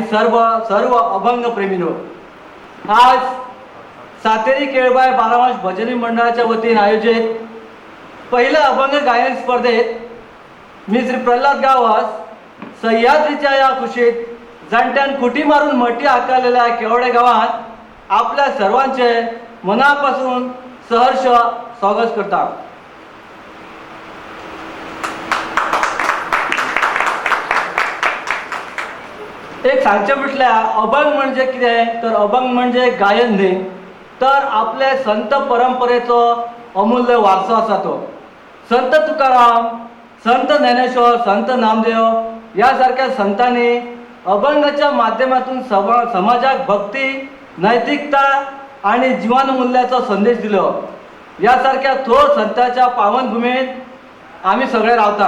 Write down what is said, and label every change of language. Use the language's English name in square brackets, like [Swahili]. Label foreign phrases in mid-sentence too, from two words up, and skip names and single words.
[Marathi] सर्व अभंग प्रेमीनो, आज सातेरी केळबाई बारामास भजनी मंडळाच्या वतीने आयोजित पहिल्या अभंग गायन स्पर्धेत मी श्री प्रल्हाद गावस सह्याद्रीच्या या कुशीत जाणट्यान खुटी मारून मटी आकारलेल्या केवडे गावात आपल्या सर्वांचे मनापासून सहर्ष स्वागत करता. [Konkani] एक सांगचे म्हटल्यार अभंग म्हणजे कितें तर अभंग म्हणजे गायन न्ही, तर आपले संत परंपरेचो अमूल्य वारसो आसा तो. [Marathi] संत तुकाराम, संत ज्ञानेश्वर, संत नामदेव यासारख्या संतांनी अभंगाच्या माध्यमातून समाजाक भक्ती, नैतिकता आणि जीवनमूल्याचा संदेश दिलो. यासारख्या थोर संतांच्या पावनभूमीत आम्ही सगळे रावता.